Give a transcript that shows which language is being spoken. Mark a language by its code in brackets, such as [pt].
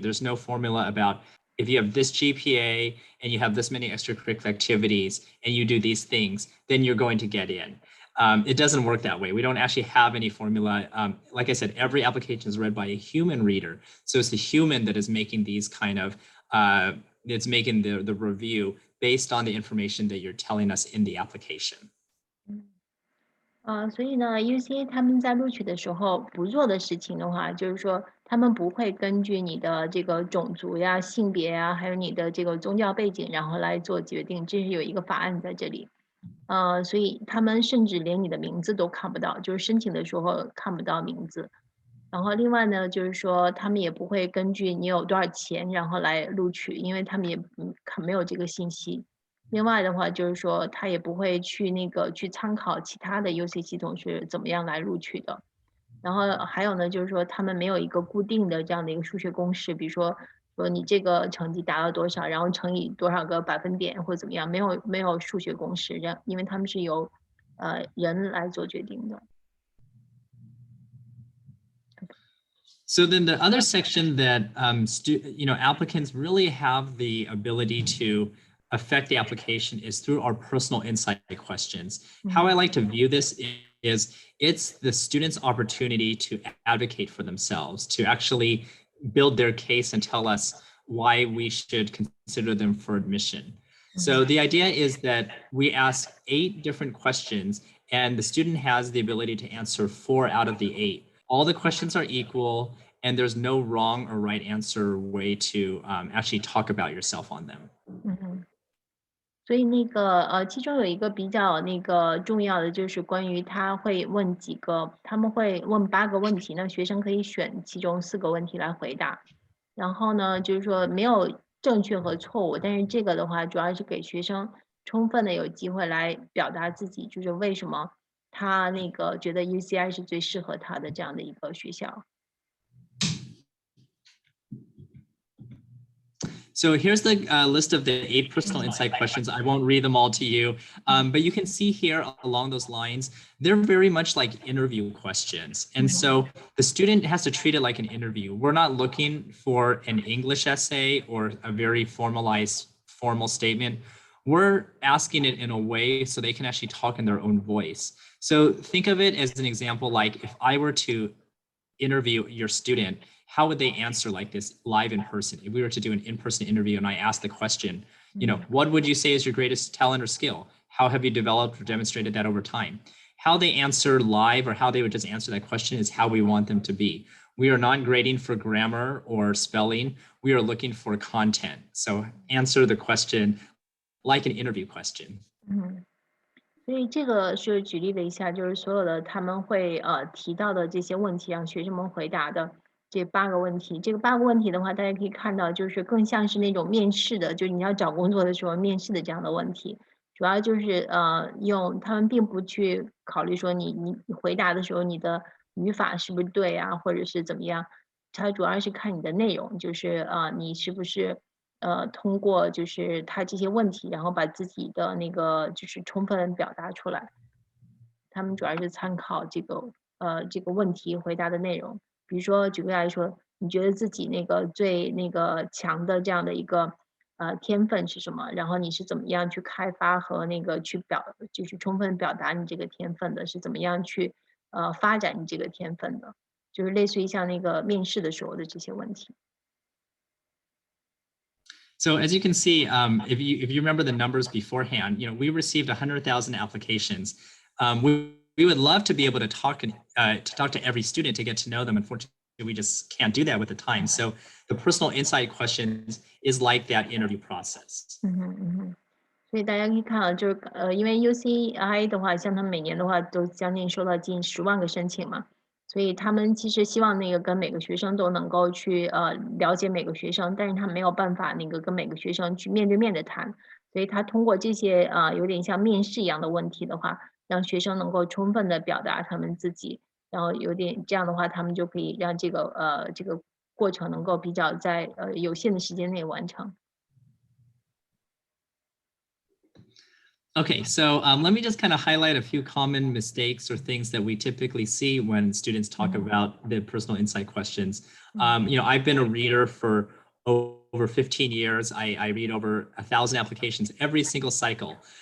[en] There's no formula about if you have this GPA and you have this many extracurricular activities and you do these things, then you're going to get in. It doesn't work that way. We don't actually have any formula. Like I said, every application is read by a human reader. So it's the human that is making these kind of, it's making the review based on the information that you're telling us in the application. [zh] 所以呢，UC 他们在录取的时候不做的事情的话，就是说他们不会根据你的这个种族呀、性别呀，还有你的这个宗教背景，然后来做决定。这是有一个法案在这里。所以他们甚至连你的名字都看不到，就是申请的时候看不到名字。然后另外呢，就是说他们也不会根据你有多少钱，然后来录取，因为他们也没有这个信息。另外的话，就是说他也不会去参考其他的 UC 系统是怎么样来录取的。然后还有呢，就是说他们没有一个固定的这样的一个数学公式，比如说你这个成绩达到多少，然后乘以多少个百分点或怎么样，没有数学公式，因为他们是由人来做决定的。 [en] So then the other section that applicants really have the ability to affect the application is through our personal insight questions. How I like to view this is it's the student's opportunity to advocate for themselves, to actually build their case and tell us why we should consider them for admission. So the idea is that we ask 8 different questions and the student has the ability to answer 4 out of the 8. All the questions are equal and there's no wrong or right answer way to actually talk about yourself on them. [zh] 所以其中有一个比较重要的就是关于他会问他们会问8个问题，那学生可以选其中4个问题来回答。然后呢，就是说没有正确和错误，但是这个的话主要是给学生充分的有机会来表达自己，就是为什么他觉得 UCI 是最适合他的这样的一个学校。 [en] So here's the list of the 8 personal insight questions. I won't read them all to you, but you can see here along those lines, they're very much like interview questions. And so the student has to treat it like an interview. We're not looking for an English essay or a very formalized formal statement. We're asking it in a way so they can actually talk in their own voice. So think of it as an example, like if I were to interview your student, how would they answer like this live in person? If we were to do an in-person interview and I asked the question, what would you say is your greatest talent or skill? How have you developed or demonstrated that over time? How they answer live or how they would just answer that question is how we want them to be. we are not grading for grammar or spelling. We are looking for content. So answer the question like an interview question. [zh] 所以这个是举例了一下，就是所有的他们会提到的这些问题，让学生们回答的这8个问题。这个8个问题的话，大家可以看到，就是更像是那种面试的，就是你要找工作的时候面试的这样的问题。主要就是用他们并不去考虑说你回答的时候你的语法是不是对啊，或者是怎么样，它主要是看你的内容，就是你是不是通过就是他这些问题，然后把自己的那个就是充分表达出来。他们主要是参考这个问题回答的内容。比如说举个例来说，你觉得自己那个最那个强的这样的一个天分是什么？然后你是怎么样去开发和那个就是充分表达你这个天分的？是怎么样去发展你这个天分的？就是类似于像那个面试的时候的这些问题。 [en] So as you can see, if you remember the numbers beforehand, we received 100,000 applications. We would love to be able to talk to every student to get to know them. Unfortunately, we just can't do that with the time. So the personal insight questions is like that interview process. [zh] 所以大家可以看到，就是因为 UCI 的话，像他们每年的话都将近收到近10万个申请嘛，所以他们其实希望那个跟每个学生都能够去了解每个学生，但是他没有办法那个跟每个学生去面对面的谈，所以他通过这些有点像面试一样的问题的话，让学生能够充分的表达他们自己，然后有点这样的话，他们就可以让这个过程能够比较在有限的时间内完成。 [en] Okay, so let me just kind of highlight a few common mistakes or things that we typically see when students talk about the personal insight questions. I've been a reader for over 15 years. I read over 1,000 applications every single cycle.